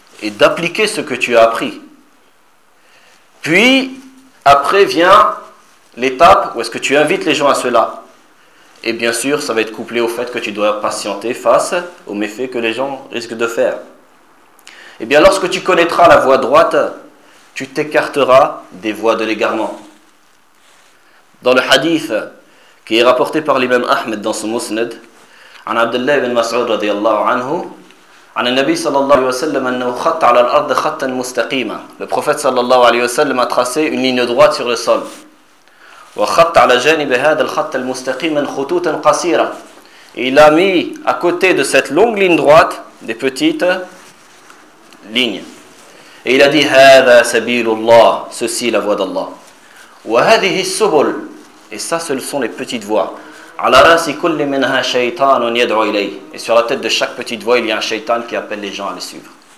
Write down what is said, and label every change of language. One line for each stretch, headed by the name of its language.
French: et d'appliquer ce que tu as appris. Puis, après vient l'étape où est-ce que tu invites les gens à cela. Et bien sûr, ça va être couplé au fait que tu dois patienter face aux méfaits que les gens risquent de faire. Et bien, lorsque tu connaîtras la voie droite, tu t'écarteras des voies de l'égarement. Dans le hadith qui est rapporté par l'imam Ahmed dans son musnad,
Arabic: عن عبد الله بن مسعود رضي الله عنه عن النبي صلى الله عليه وسلم أنه خط على الأرض خطا مستقيما.
French: Le prophète
Arabic: صلى الله عليه وسلم
French: a tracé une ligne droite sur le sol.
Arabic: وخط على جانب هذا الخط المستقيما خطوطا قصيرة.
French: Il a mis à côté de cette longue ligne droite des petites lignes. Et il a dit
Arabic: هذا سبيل الله,
French: ceci la voie d'Allah.
Arabic: وهذه السبل,
French: et ça ce sont les petites voies. Et sur la tête de chaque petite voix, il y a un shaitan qui appelle les gens à le suivre.